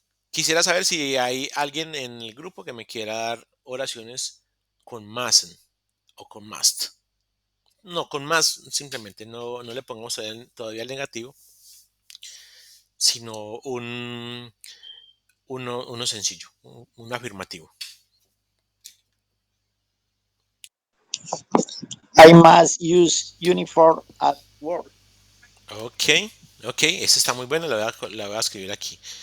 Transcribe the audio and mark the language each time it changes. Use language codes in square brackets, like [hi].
[es] Quisiera saber si hay alguien en el grupo que me quiera dar oraciones con mustn't o con must. No, con must simplemente no le pongamos todavía el negativo, sino uno sencillo, un afirmativo. [en] I must use uniform at work. [es] Ok, ese está muy bueno, la voy a escribir aquí.